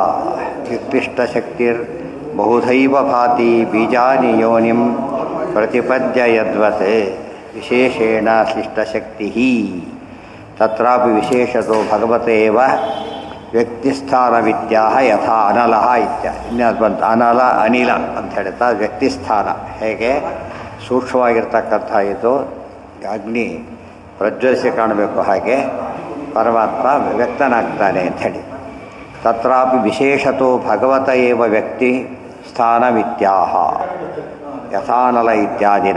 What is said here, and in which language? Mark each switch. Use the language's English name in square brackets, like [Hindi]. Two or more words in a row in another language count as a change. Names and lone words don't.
[Sanskrit] विक्लिष्टशक्तिर्बहुधैव भाति बीजानि योनिं प्रतिपद्य यद्वत् विशेषेण श्लिष्टशक्तिः तत्रापि विशेषतो भगवते एव ವ್ಯಕ್ತಿಸ್ಥಾನವಿತ್ಯಾಹ ಯಥಾ ಅನಲಃ ಇತ್ಯಾದಿ. [Kannada] ಇನ್ನದು ಬಂತು ಅನಲ ಅನಿಲ ಅಂತ ಹೇಳ್ತಾ ವ್ಯಕ್ತಿಸ್ಥಾನ ಹೇಗೆ ಸೂಕ್ಷ್ಮವಾಗಿರ್ತಕ್ಕಂಥ ಇದು ಅಗ್ನಿ ಪ್ರಜ್ವಲಿಸಿ ಕಾಣಬೇಕು, ಹಾಗೆ ಪರಮಾತ್ಮ ವ್ಯಕ್ತನಾಗ್ತಾನೆ ಅಂಥೇಳಿ. [Sanskrit] ತತ್ರಾಪಿ ವಿಶೇಷತೋ ಭಗವತ ಏವ ವ್ಯಕ್ತಿ ಸ್ಥಾನವಿತ್ಯಾಹ ಯಥಾನಲ ಇತ್ಯಾದಿನ.